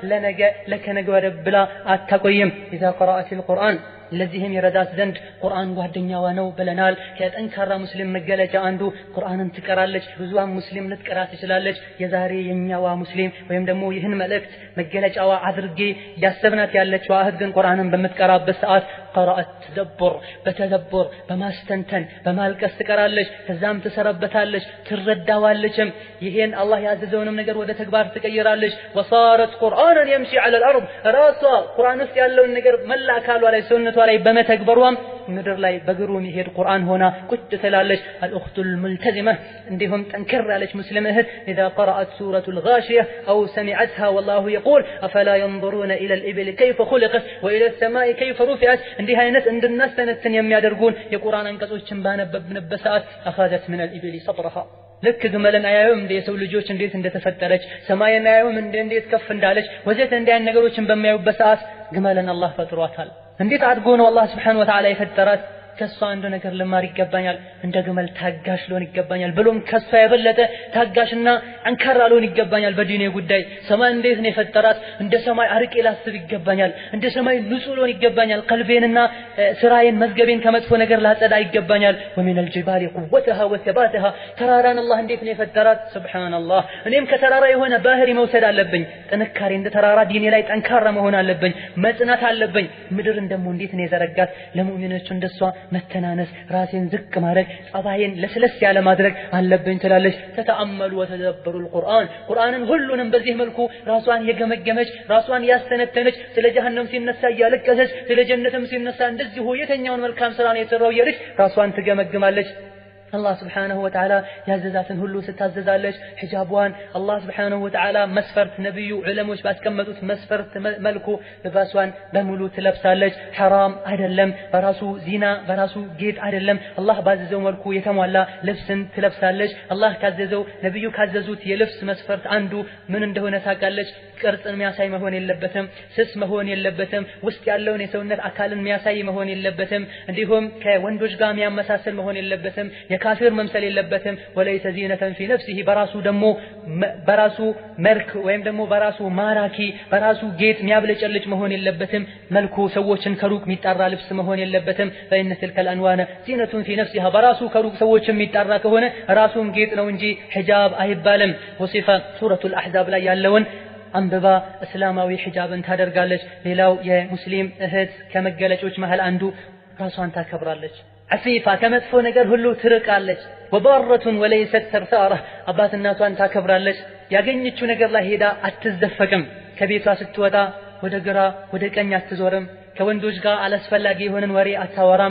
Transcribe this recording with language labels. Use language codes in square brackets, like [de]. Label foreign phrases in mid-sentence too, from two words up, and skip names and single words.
[am] ለከነገ ወዲያ ብላ አታቆይም። [ar] إذا قرأت القرآن [am] ለዚህም ይረዳት ዘንድ ቁርአን ጓደኛዋ ነው ብለናል። ከጠንካራ ሙስሊም መገለጫ አንዱ ቁርአንን ትቀራለች። ብዙዋን ሙስሊም ልትቀራ ትችላለች። የዛሬ የኛዋ ሙስሊም ወይም ደግሞ ይህን መልእክት መገለጫዋ አድርጌ ያሰብናት ያለችው እህት ግን ቁርአንን በምትቀራበት ሰዓት ቀራአት በተደቡር በማስተንተን በማልቀስ ትቀራለች። ከዛም ትሰረበታለች፣ ትረዳዋለችም። ይሄን አላህ ያዘዘውንም ነገር ወደ ተግባር ትቀይራለች። ወሳረት ቁርአንን [ar] يمشي على الارض [am] ራሷ ቁርአን ውስጥ ያለውን ነገር መላ አካሏ ላይ ሰውነቷ ላይ በመተግበሯም ምድር ላይ በግሩ የሚሄድ ቁርአን ሆና ቁጭ ትላለች። [ar] الأخت الملتزمة [am] እንዲሁም ጠንከር ያለች ሙስሊም እህት [ar] إذا قرأت سورة الغاشية أو سمعتها والله يقول أفلا ينظرون إلى الإبل كيف خلقت وإلى السماء كيف رفعت [am] እንዲህ አይነት እንድናስተነትን የሚያደርጉን የቁርአን አንቀጾችን ባነበብንበት ሰዓት [ar] أخذت من الإبل صبرها [am] ልክ ግመልን አያዩም እንደ የሰው ልጆች እንዴት እንደተፈጠረች፣ ሰማይን አያዩም እንዴት ከፍ እንዳለች ወዘተ እንዲህ አይነት ነገሮችን በሚያዩበት ሰዓት ግመልን አላህ ፈጥሯታል። እንዴት አድርጎ ነው አላህ [ar] سبحانه وتعالى [am] የፈጠራት? ከሷ አንድ ነገር ልማር ይገባኛል እንደ ግመል ታጋሽ ልሆን ይገባኛል ብሎም ከሷ የበለጠ ታጋሽና አንካራ ልሆን ይገባኛል በዲኔ ጉዳይ ሰማይ እንዴት ነው የፈጠራት እንደ ሰማይ አርቄ ላስብ ይገባኛል እንደ ሰማይ ንጹህ ልሆን ይገባኛል ቀልቤንና ስራዬን መዝገቤን ከመጥፎ ነገር ላጸዳ ይገባኛል [ar] ومن الجبال قوتها وثباتها [am] ተራራን አላህ እንዴት ነው የፈጠራት ሱብሃንአላህ እኔም ከተራራ የሆነ ባህሪ መውሰድ አለብኝ ጥንካሬ እንደ ተራራ ዲኔ ላይ ጠንካራ መሆን አለብኝ መጽናት አለብኝ ምድርን ደግሞ እንዴት ነው የዘረጋት ለሙእሚኖች እንደሷ መተናነስ ራሴን ዝቅ ማድረግ ጸባዬን ለስለስ ያለ ማድረግ አለብኝ ትላለች [ar] تأملوا وتدبروا [am] القرآن ቁርአንን ሁሉንም በዚህ መልኩ ራሷን የገመገመች ራሷን ያስተነተነች ስለ ጀሃነም ሲነሳ ያለቀሰች ስለ ጀነትም ሲነሳ እንደዚህ የተኛውን መልካም ስራ ነው የተሰራው ይልሽ ራሷን ትገመግማለች [ar] الله سبحانه وتعالى [am] ያዘዛትን ሁሉ ስታዘዛለች ሒጃቧን [ar] الله سبحانه وتعالى [am] መስፈርት ነብዩ ዑለሞች ባስቀመጡት መስፈርት መልኩ ልባሷን በሙሉ ትለብሳለች حرام አይደለም በራሱ ዚና በራሱ ጌጥ አይደለም الله ባዘዘው መልኩ የተሟላ ልብስን ትለብሳለች الله ካዘዘው ነብዩ ካዘዙት የልብስ መስፈርት አንዱ ምን እንደሆነ ታውቃለች ቅርጽን የሚያሳይ መሆን የለበትም ስስ መሆን የለበትም ውስጥ ያለውን የሰውነት አካልን የሚያሳይ መሆን የለበትም እንዲሁም ከወንዶች ጋር የሚያመሳስል መሆን የለበትም የካፊር መምሰል የለበትም [ar] وليس زينة في نفسه [am] በራሱ መልክ ወይም ደግሞ በራሱ ማራኪ በራሱ ጌጥ የሚያብለጨልጭ መሆን የለበትም መልኩ ሰዎችን ከሩቅ የሚጣራ ልብስ መሆን የለበትም [ar] فإن تلك الأنوان زينة في نفسها [am] በራሱ ከሩቅ ሰዎችን የሚጣራ ከሆነ ራሱም ጌጥ ነው እንጂ ሒጃብ አይባልም ወሲፋ ሱረቱል አሕዛብ ላይ ያለውን አንብባ እስላማዊ ሒጃብን ታደርጋለች ሌላው የሙስሊም እህት ከመገለጮች መሃል አንዱ ራሷን ታከብራለች አፊፋ ከመጥፎ ነገር ሁሉ ትርቃለች ወባረቱን ወለይሰት ተርታራ አባት እናቷን ታከብራለች ያገኘችው ነገር ላይ ሄዳ አትዘፈቅም ከቤቷ ስትወጣ ወደ ግራ ወደ ቀኝ አትዞርም ከወንዶች ጋር አላስፈላጊ የሆነን ወሬ አታወራም